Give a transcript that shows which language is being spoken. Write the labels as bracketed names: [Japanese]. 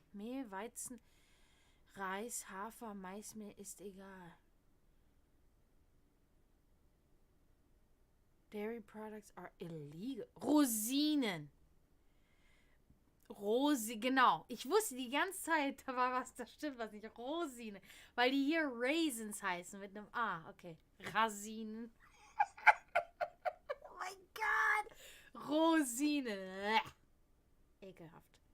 [German] Mehl, Weizen, Reis, Hafer, Maismehl ist egal. [English] Dairy products are illegal. [German] Rosinen. Genau. Ich wusste die ganze Zeit, da war was, das stimmt was nicht. Rosine. Weil die hier Raisins heißen mit einem A. Okay. Rasinen. Oh mein Gott. Rosine. Ekelhaft.